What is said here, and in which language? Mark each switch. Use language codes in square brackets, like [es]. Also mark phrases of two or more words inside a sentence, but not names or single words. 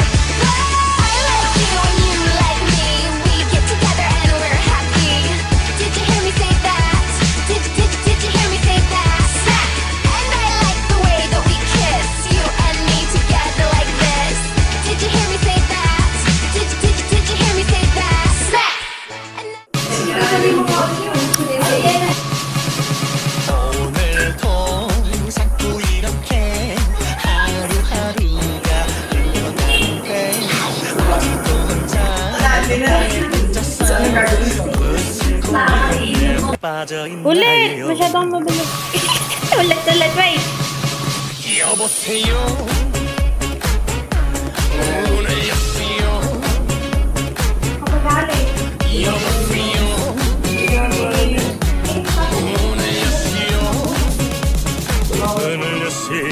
[en] I like you and you like me. We get together and we're happy. Did you hear me say that? Did you hear me say that? Snap. And I like the way that we kiss, you and me together like this. Did you hear me say that? Did you hear me say that? Snap. [ko] 오늘도 자꾸 이렇게 하루하루가 흘러가는데 아직도 혼자 빠져있나요? [tl] masyadong mabilis. Ulit, wait. [ko] 여보세요 오늘 여보세요 [tl] Kapagaling. [ko] 여보세요 오늘 여보세요 문을 여세요.